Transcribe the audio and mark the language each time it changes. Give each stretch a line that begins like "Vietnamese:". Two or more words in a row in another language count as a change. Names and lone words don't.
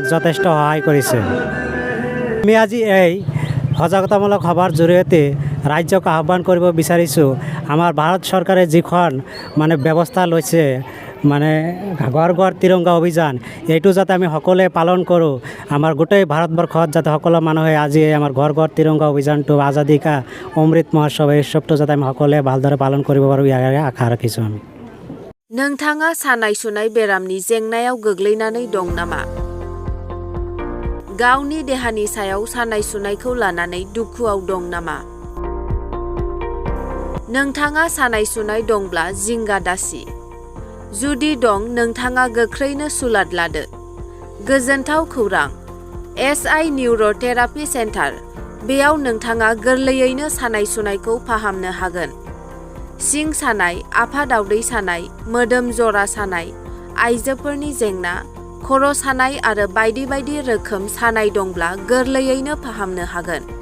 Assamese: যথেষ্ট সহায় কৰিছে আমি আজি এই সজাগতামূলক সভাৰ জৰিয়তে ৰাজ্যক আহ্বান কৰিব বিচাৰিছোঁ আমাৰ ভাৰত চৰকাৰে যিখন মানে ব্যৱস্থা লৈছে মানে ঘৰ ঘৰ তিৰংগা অভিযান এইটো যাতে আমি সকলোৱে পালন কৰোঁ আমাৰ গোটেই ভাৰতবৰ্ষত যাতে সকলো মানুহে আজি আমাৰ ঘৰ ঘৰ তিৰংগা অভিযানটো আজাদী কা অমৃত মহোৎসৱ এই উৎসৱটো যাতে আমি সকলোৱে ভালদৰে পালন কৰিব পাৰোঁ ইয়াৰে আশা ৰাখিছোঁ আমি
Bodo: नोंथाङा सानाय सुनाय बेरामनि जेंनायाव गोग्लैनानै दं नामा गावनि देहानि सायाव सानाय सुनायखौ लानानै दुखुआव दं नामा नोंथाङा सानाय सुनाय दंब्ला जिंगा दासि जुदि दं नोंथाङा गोख्रैनो सुलाद लादो गोजोनथाव खौरां एसआइ निउर'थेरापि सेन्टार बेयाव नोंथाङा गोरलैयैनो सानाय सुनायखौ फाहामनो हागोन सिं सानाय आफादावदै सानाय मोदोम जरा सानाय आइजोफोरनि जेंना खर' सानाय आरो बायदि बायदि रोखोम सानाय दंब्ला गोरलैयैनो फाहामनो हागोन